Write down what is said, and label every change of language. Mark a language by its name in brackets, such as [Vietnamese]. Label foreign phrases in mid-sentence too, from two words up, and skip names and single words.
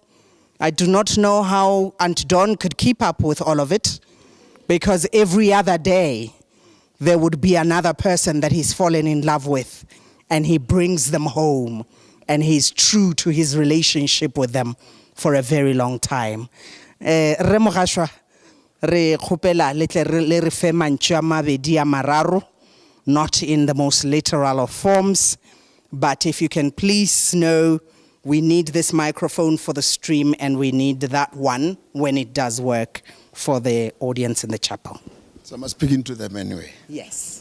[English] I do not know how Aunt Dawn could keep up with all of it, because every other day there would be another person that he's fallen in love with, and he brings them home, and he's true to his relationship with them for a very long time. [Northern Sotho] Re Mogashwa, re khopela le re fe mantšu a mabedi a mararo, [English] not in the most literal of forms, but if you can please know, we need this microphone for the stream, and we need that one when it does work for the audience in the chapel. So I'm speaking to them anyway. Yes.